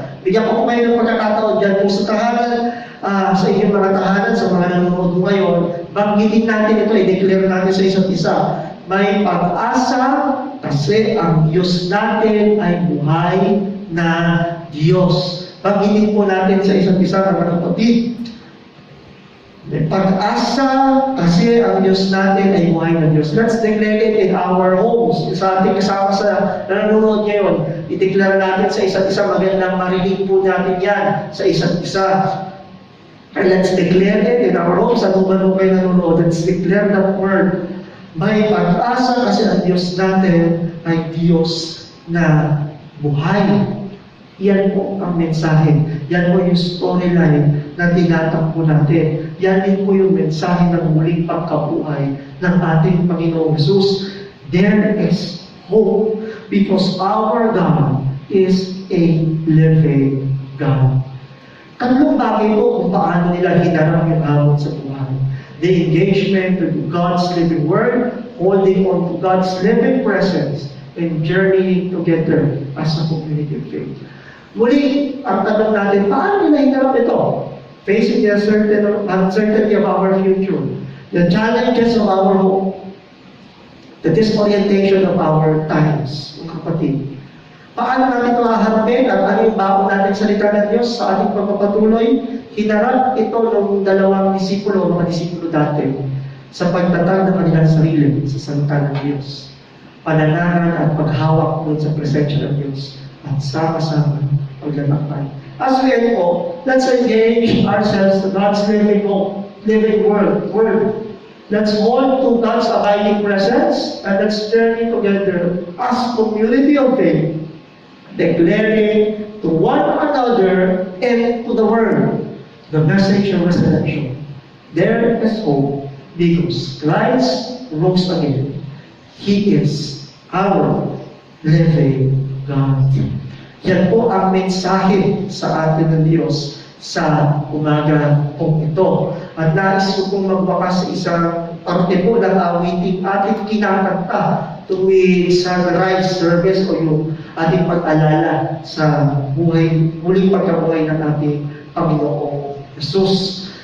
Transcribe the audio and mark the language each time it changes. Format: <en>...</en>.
<tl>Bigyan ko po kayo ng pagkakataon dyan po sa tahanan, sa inyong mga tahanan, sa mga nanonood mo ngayon, banggitin natin ito, i-declare natin sa isa't isa. May pag-asa kasi ang Diyos natin ay buhay na Diyos. Banggitin po natin sa isa't isa, mga kapatid. May pag-asa kasi ang Diyos natin ay buhay na Diyos.</tl> <en>Let's declare it in our homes.</en> <tl>Sa ating kasama sa nanonood ngayon, i-declare natin sa isa't isa, magandang marinig po natin yan sa isa't isa.</tl> <en>And let's declare it in our homes.</en> <tl>Ano ba nung kayo nanonood?</tl> <en>Let's declare the word.</en> <tl>May pag-asa kasi ang Diyos natin ay Diyos na buhay. Yan po ang mensahe. Yan po yung storyline na tinatakbo natin. Yan din po yung mensahe ng muling pagkabuhay ng ating Panginoong Jesus.</tl> <en>There is hope because our God is a living God.</en> <tl>Tatlong bagay po kung paano nila hinarap yung hamon sa buhay.</tl> <en>The engagement with God's living Word, holding on to God's living presence, and journeying together as a community of faith.</en> <tl>Muli, ang tanong natin, paano nila hinarap ito?</tl> <en>Facing the uncertainty of our future, the challenges of our hope, the disorientation of our times,</en> <tl>mga kapatid. Paano natin ito haharapin at ano yung bago natin salita ng Diyos sa ating pagpapatuloy? Hinarap ito ng dalawang disipulo, mga disipulo dati, sa pagtatag ng kanilang sarili sa salita ng Diyos. Pananahan at paghawak doon sa presensya ng Diyos at sama-sama paglalakbay.</tl> <en>As we end po, let's engage ourselves to God's living word. Let's hold to God's abiding presence and let's journey together as community of faith, declaring to one another and to the world the message of resurrection. There is hope because Christ rose again. He is our living God.</en> <tl>Yan po ang mensahe sa atin ng Diyos sa umaga pong ito. At nais ko pong magwakas sa isang parte po ng awiting ating kinakanta tuwing sunrise service o yung ating pag-alala sa muling pagkabuhay ng ating Panginoong Jesus.</tl>